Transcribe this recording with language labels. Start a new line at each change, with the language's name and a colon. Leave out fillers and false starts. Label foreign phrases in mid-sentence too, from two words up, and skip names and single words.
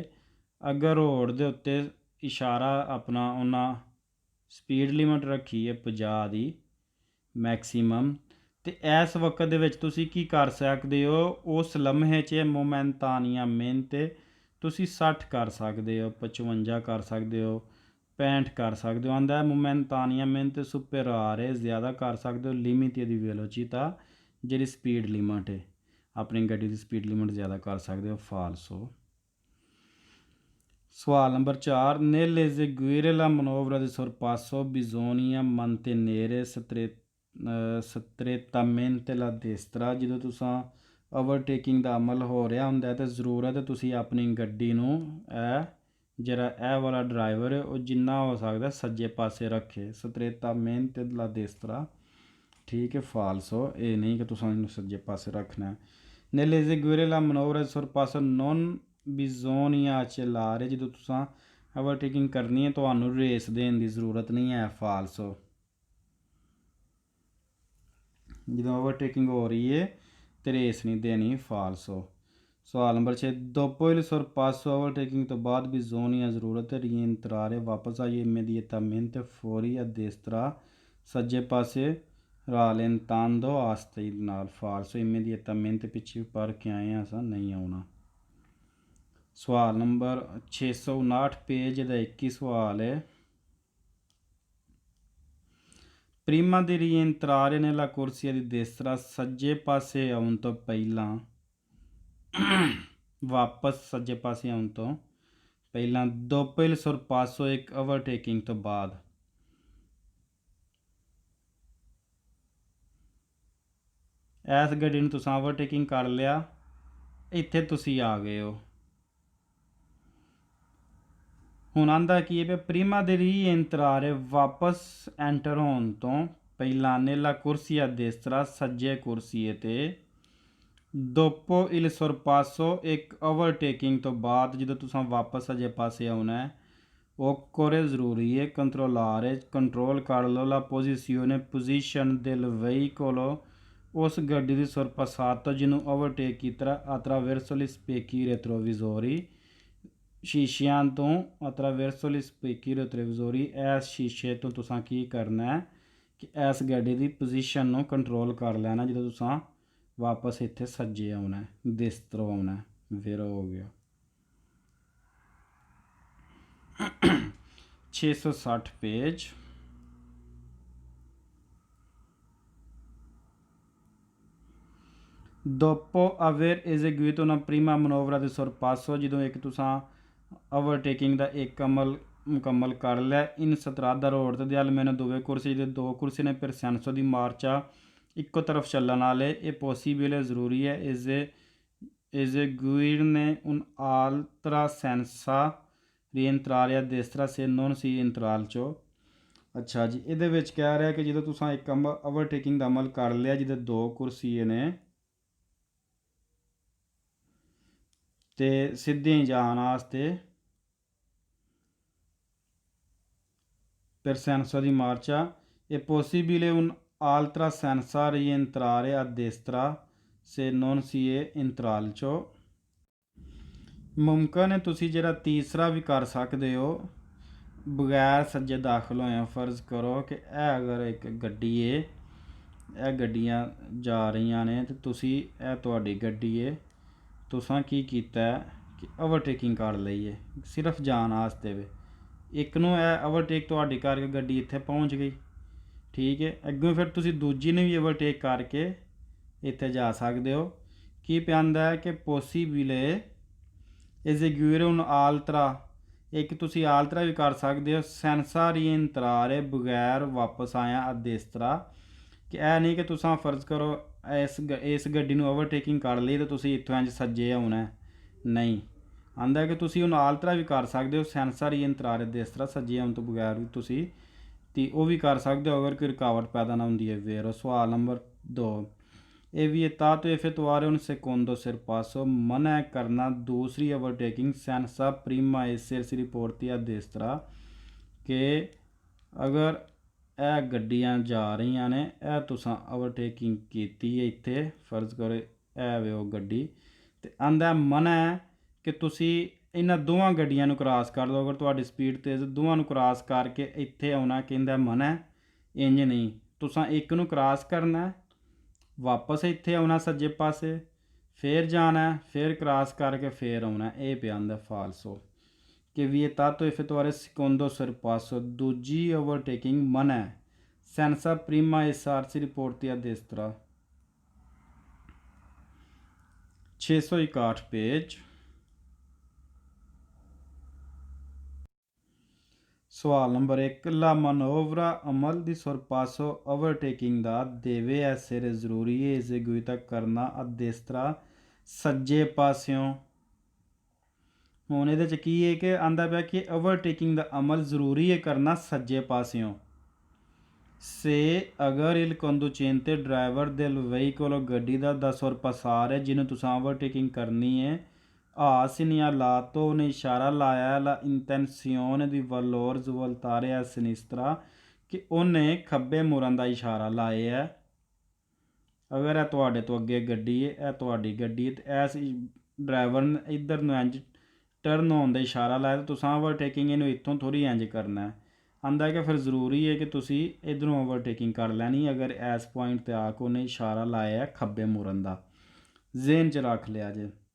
Punjabi: ਅਗਰ ਰੋਡ ਦੇ ਉੱਤੇ ਇਸ਼ਾਰਾ ਆਪਣਾ ਉਹਨਾਂ
English: speed limit
Punjabi: ਰੱਖੀ ਹੈ 50 ਦੀ ਮੈਕਸੀਮਮ, ਅਤੇ ਇਸ ਵਕਤ ਦੇ ਵਿੱਚ ਤੁਸੀਂ ਕੀ ਕਰ ਸਕਦੇ ਹੋ, ਉਸ ਲਮਹੇ 'ਚ ਮੋਮੈਂਤਾਨੀਆ ਮਿਹਨਤ ਤੁਸੀਂ 60 ਕਰ ਸਕਦੇ ਹੋ, 55 ਕਰ ਸਕਦੇ ਹੋ, 65 ਕਰ ਸਕਦੇ ਹੋ। ਆਂਦਾ ਮੋਮੈਂਤਾਨੀਆ ਮਿਹਨਤ ਸੁਪਰਾਰੇ ਜ਼ਿਆਦਾ ਕਰ ਸਕਦੇ ਹੋ
Italian: limite di velocità
Punjabi: ਜਿਹੜੀ
English: speed limit
Punjabi: ਹੈ ਆਪਣੀ ਗੱਡੀ ਦੀ
English: speed limit
Punjabi: ਜ਼ਿਆਦਾ ਕਰ ਸਕਦੇ ਹੋ ਫਾਲਸੋ।
Italian: ਸਵਾਲ ਨੰਬਰ 4 nel eseguire la manovra di sorpasso bisogna mantenere strettamente la destra।
Punjabi: ਜਦੋਂ ਤੁਸੀਂ ਓਵਰਟੇਕਿੰਗ ਦਾ ਅਮਲ ਹੋ ਰਿਹਾ ਹੁੰਦਾ ਤਾਂ ਜ਼ਰੂਰਤ ਹੈ ਤੁਸੀਂ ਆਪਣੀ ਗੱਡੀ ਨੂੰ ਜਿਹੜਾ ਇਹ ਵਾਲਾ ਡਰਾਈਵਰ ਹੈ ਉਹ ਜਿੰਨਾ ਹੋ ਸਕਦਾ ਸੱਜੇ ਪਾਸੇ ਰੱਖੇ।
Italian: strettamente la destra।
Punjabi: ਠੀਕ ਹੈ ਫਾਲਸੋ, ਇਹ ਨਹੀਂ ਕਿ ਤੁਸੀਂ ਇਹਨੂੰ ਸੱਜੇ ਪਾਸੇ ਰੱਖਣਾ।
Italian: nel eseguire la manovra di sorpasso non bisogna accelerare।
Punjabi: ਜਦੋਂ ਤੁਸੀਂ ਓਵਰਟੇਕਿੰਗ ਕਰਨੀ ਹੈ ਤੁਹਾਨੂੰ ਰੇਸ ਦੇਣ ਦੀ ਜ਼ਰੂਰਤ ਨਹੀਂ ਹੈ ਫਾਲਸੋ। ਜਦੋਂ ਓਵਰਟੇਕਿੰਗ ਹੋ ਰਹੀ ਹੈ ਤੇ ਰੇਸ ਨਹੀਂ ਦੇਣੀ ਫਾਲਸੋ। ਸਵਾਲ ਨੰਬਰ 6
Italian: dopo il sorpasso
Punjabi: overtaking ਤੋਂ ਬਾਅਦ bisogna ਜ਼ਰੂਰਤ ਹੈ rientrare ਵਾਪਸ ਆਈਏ
Italian: immediatamente fuori a destra
Punjabi: ਸੱਜੇ ਪਾਸੇ rallentando ਆਸਤੇ ਨਾਲ ਫਾਲਸੋ। immediatamente ਪਿੱਛੇ ਪਰ ਕੇ ਆਏ ਹਾਂ ਅਸਾਂ, ਨਹੀਂ ਆਉਣਾ। ਸਵਾਲ ਨੰਬਰ 659 ਪੇਜ ਦਾ 21 ਸਵਾਲ ਹੈ
Italian: prima di rientrare nella corsia di destra
Punjabi: ਸੱਜੇ ਪਾਸੇ ਆਉਣ ਤੋਂ ਪਹਿਲਾਂ ਵਾਪਸ ਸੱਜੇ ਪਾਸੇ ਆਉਣ ਤੋਂ ਪਹਿਲਾਂ
Italian: dopo il sorpasso
Punjabi: ਇੱਕ ਓਵਰਟੇਕਿੰਗ ਤੋਂ ਬਾਅਦ ਇਸ ਗੱਡੀ ਨੂੰ ਤੁਸੀਂ ਓਵਰਟੇਕਿੰਗ ਕਰ ਲਿਆ, ਇੱਥੇ ਤੁਸੀਂ ਆ ਗਏ ਹੋ। ਹੁਣ ਆਂਦਾ ਕੀ ਹੈ
Italian: prima di
Punjabi: rientrare ਵਾਪਸ ਐਂਟਰ ਹੋਣ ਤੋਂ ਪਹਿਲਾਂ
Italian: nella corsia destra
Punjabi: ਸੱਜੇ ਕੁਰਸੀਏ 'ਤੇ
Italian: dopo il sorpasso
Punjabi: ਇੱਕ ਓਵਰਟੇਕਿੰਗ ਤੋਂ ਬਾਅਦ ਜਦੋਂ ਤੁਸੀਂ ਵਾਪਸ ਸੱਜੇ ਪਾਸੇ ਆਉਣਾ ਹੈ occorre ਜ਼ਰੂਰੀ ਹੈ controllare ਕੰਟਰੋਲ ਕਰ ਲਓ
Italian: la posizione
Punjabi: position
Italian: del veicolo
Punjabi: ਉਸ ਗੱਡੀ ਦੀ sorpassato ਜਿਹਨੂੰ ਓਵਰਟੇਕ ਕੀਤਾ
Italian: attraverso gli specchi retrovisori
Punjabi: ਸ਼ੀਸ਼ਿਆਂ ਤੋਂ
Italian: attraverso gli specchi retrovisori।
Punjabi: ਇਸ ਸ਼ੀਸ਼ੇ ਤੋਂ ਤੁਸੀਂ ਕੀ ਕਰਨਾ ਹੈ ਕਿ ਇਸ ਗੱਡੀ ਦੀ ਪੋਜੀਸ਼ਨ ਨੂੰ ਕੰਟਰੋਲ ਕਰ ਲੈਣਾ ਜਦੋਂ ਤੁਸੀਂ ਵਾਪਸ ਇੱਥੇ ਸੱਜੇ ਆਉਣਾ ਦੇਸਤਰੋਂ ਆਉਣਾ। ਫਿਰ ਹੋ ਗਿਆ 660 ਪੇਜ।
Italian: dopo aver eseguito una prima manovra di sorpasso
Punjabi: ਜਦੋਂ ਇੱਕ ਤੁਸੀਂ ਓਵਰਟੇਕਿੰਗ ਦਾ ਇੱਕ ਅਮਲ ਮੁਕੰਮਲ ਕਰ ਲਿਆ
Italian: in strada
Punjabi: ਰੋਡ 'ਤੇ ਦਿਆਲ ਮੈਨੂੰ ਦੋਵੇਂ ਕੁਰਸੀ ਦੇ ਦੋ ਕੁਰਸੀ ਨੇ ਫਿਰ
Italian: senso di marcia
Punjabi: ਇੱਕੋ ਤਰਫ ਚੱਲਣ ਵਾਲੇ ਇਹ ਪੋਸੀਬਲ ਹੈ ਜ਼ਰੂਰੀ ਹੈ
Italian: eseguirne un'altra senza rientrare a destra se non si
Punjabi: ਇੰਤਰਾਲ 'ਚੋਂ। ਅੱਛਾ ਜੀ, ਇਹਦੇ ਵਿੱਚ ਕਹਿ ਰਿਹਾ ਕਿ ਜਦੋਂ ਤੁਸੀਂ ਇੱਕ ਓਵਰਟੇਕਿੰਗ ਦਾ ਅਮਲ ਕਰ ਲਿਆ ਜਿਹਦੇ ਦੋ ਕੁਰਸੀਏ ਨੇ ਤੇ ਸਿੱਧੇ ਜਾਣ ਵਾਸਤੇ
Italian: per senso di marcia è possibile un'altra senza rientrare a destra se non si è intralcio
Punjabi: ਮੁਮਕਿਨ ਹੈ ਤੁਸੀਂ ਜਿਹੜਾ ਤੀਸਰਾ ਵੀ ਕਰ ਸਕਦੇ ਹੋ ਬਗੈਰ ਸੱਜੇ ਦਾਖਲ ਹੋਏ ਫਰਜ਼ ਕਰੋ ਕਿ ਇਹ ਅਗਰ ਇੱਕ ਗੱਡੀ ਹੈ ਇਹ ਗੱਡੀਆਂ ਜਾ ਰਹੀਆਂ ਨੇ ਤੇ ਤੁਸੀਂ ਇਹ ਤੁਹਾਡੀ ਗੱਡੀ ਹੈ ਤੁਸੀਂ ਕੀ ਕੀਤਾ ਕਿ ਓਵਰਟੇਕਿੰਗ ਕਰ ਲਈ ਹੈ ਸਿਰਫ ਜਾਣ ਵਾਸਤੇ ਵੇ ਇੱਕ ਨੂੰ ਇਹ ਓਵਰਟੇਕ ਤੁਹਾਡੀ ਕਰਕੇ ਗੱਡੀ ਇੱਥੇ ਪਹੁੰਚ ਗਈ ਠੀਕ ਹੈ ਅੱਗੋਂ ਫਿਰ ਤੁਸੀਂ ਦੂਜੀ ਨੂੰ ਵੀ ਓਵਰਟੇਕ ਕਰਕੇ ਇੱਥੇ ਜਾ ਸਕਦੇ ਹੋ ਕੀ ਪੈਂਦਾ ਹੈ ਕਿ ਪੋਸੀਬਲੇ
Italian: eseguire un'altra
Punjabi: ਇੱਕ ਤੁਸੀਂ ਆਲਤਰਾ ਵੀ ਕਰ ਸਕਦੇ ਹੋ senza rientrare ਬਗੈਰ ਵਾਪਸ ਆਇਆ ਆ destra ਕਿ ਇਹ ਨਹੀਂ ਕਿ ਤੁਸੀਂ ਫਰਜ਼ ਕਰੋ ਇਸ ਗੱਡੀ ਨੂੰ ਓਵਰਟੇਕਿੰਗ ਕਰ ਲਈ ਤੇ ਤੁਸੀਂ ਇੱਥੋਂ ਇੰਝ ਸੱਜੇ ਆਉਣਾ ਨਹੀਂ ਆਂਦਾ ਕਿ ਤੁਸੀਂ ਉਹਨੂੰ ਆਲਤਰਾ ਵੀ ਕਰ ਸਕਦੇ ਹੋ
Italian: senza rientrare destra
Punjabi: ਸੱਜੇ ਆਉਣ ਤੋਂ ਬਗੈਰ ਵੀ ਤੁਸੀਂ ਤੇ ਉਹ ਵੀ ਕਰ ਸਕਦੇ ਹੋ ਅਗਰ ਕੋਈ ਰੁਕਾਵਟ ਪੈਦਾ ਨਾ ਹੁੰਦੀ ਹੈ ਫਿਰ ਸਵਾਲ ਨੰਬਰ 2
Italian: è vietato effettuare un secondo sorpasso
Hindi: मना है करना दूसरी ओवरटेकिंग
Italian: senza prima essersi riporti a destra
Hindi: कि अगर
Punjabi: ਇਹ ਗੱਡੀਆਂ ਜਾ ਰਹੀਆਂ ਨੇ ਇਹ ਤੁਸੀਂ ਓਵਰਟੇਕਿੰਗ ਕੀਤੀ ਹੈ ਇੱਥੇ ਫਰਜ਼ ਕਰੋ ਇਹ ਵੇ ਉਹ ਗੱਡੀ ਤੇ ਆਂਦਾ ਮਨਾ ਹੈ ਕਿ ਤੁਸੀਂ ਇਹਨਾਂ ਦੋਵਾਂ ਗੱਡੀਆਂ ਨੂੰ ਕ੍ਰਾਸ ਕਰ ਲਓ ਅਗਰ ਤੁਹਾਡੀ ਸਪੀਡ ਤੇਜ਼ ਦੋਵਾਂ ਨੂੰ ਕ੍ਰਾਸ ਕਰਕੇ ਇੱਥੇ ਆਉਣਾ ਕਹਿੰਦਾ ਮਨਾ ਇੰਜ ਨਹੀਂ ਤੁਸੀਂ ਇੱਕ ਨੂੰ ਕ੍ਰਾਸ ਕਰਨਾ ਵਾਪਸ ਇੱਥੇ ਆਉਣਾ ਸੱਜੇ ਪਾਸੇ ਫਿਰ ਜਾਣਾ ਫਿਰ ਕ੍ਰਾਸ ਕਰਕੇ ਫਿਰ ਆਉਣਾ ਇਹ ਪਿਆ ਹੁੰਦਾ ਫਾਲਸੋ ਕਿ
Italian: vietato effettuare secondo sorpasso
Punjabi: ਦੂਜੀ ਓਵਰਟੇਕਿੰਗ ਮਨਾ
Italian: senza prima essarsi riporti a destra
Punjabi: 661 ਪੇਜ ਸਵਾਲ ਨੰਬਰ 1 ਲਾ manovra ਅਮਲ ਦੀ sorpasso ਓਵਰਟੇਕਿੰਗ ਦਾ
Italian: deve essere
Punjabi: ਜ਼ਰੂਰੀ ਹੈ eseguita ਕਰਨਾ
Italian: a destra
Punjabi: ਸੱਜੇ ਪਾਸਿਓਂ ਹੁਣ ਇਹਦੇ 'ਚ ਕੀ ਹੈ ਕਿ ਆਂਦਾ ਪਿਆ ਕਿ ਓਵਰਟੇਕਿੰਗ ਦਾ ਅਮਲ ਜ਼ਰੂਰੀ ਹੈ ਕਰਨਾ ਸੱਜੇ ਪਾਸਿਓਂ ਸੇ ਅਗਰ
Italian: il conducente
Punjabi: ਡਰਾਈਵਰ
Italian: del veicolo
Punjabi: ਗੱਡੀ ਦਾ sorpassare ਜਿਹਨੂੰ ਤੁਸੀਂ ਓਵਰਟੇਕਿੰਗ ਕਰਨੀ ਹੈ
Italian: ha segnalato
Punjabi: ਉਹਨੇ ਇਸ਼ਾਰਾ ਲਾਇਆ
Italian: la intenzione di voltare a sinistra
Punjabi: ਕਿ ਉਹਨੇ ਖੱਬੇ ਮੁੜਨ ਦਾ ਇਸ਼ਾਰਾ ਲਾਇਆ ਹੈ ਅਗਰ ਇਹ ਤੁਹਾਡੇ ਤੋਂ ਅੱਗੇ ਗੱਡੀ ਹੈ ਇਹ ਤੁਹਾਡੀ ਗੱਡੀ ਹੈ ਤੇ ਇਸ ਡਰਾਈਵਰ ਨੇ ਇੱਧਰ ਨੂੰ ਇੰਝ ਟਰਨ ਹੋਣ ਦਾ ਇਸ਼ਾਰਾ ਲਾਇਆ ਤਾਂ ਤੁਸੀਂ ਓਵਰਟੇਕਿੰਗ ਇਹਨੂੰ ਇੱਥੋਂ ਥੋੜ੍ਹੀ ਇੰਝ ਕਰਨਾ ਆਂਦਾ ਕਿ ਫਿਰ ਜ਼ਰੂਰੀ ਹੈ ਕਿ ਤੁਸੀਂ ਇੱਧਰੋਂ ਓਵਰਟੇਕਿੰਗ ਕਰ ਲੈਣੀ ਅਗਰ ਇਸ ਪੁਆਇੰਟ 'ਤੇ ਆ ਕੇ ਉਹਨੇ ਇਸ਼ਾਰਾ ਲਾਇਆ ਖੱਬੇ ਮੁੜਨ ਦਾ ਜ਼ੇਨ 'ਚ ਰੱਖ ਲਿਆ ਜੇ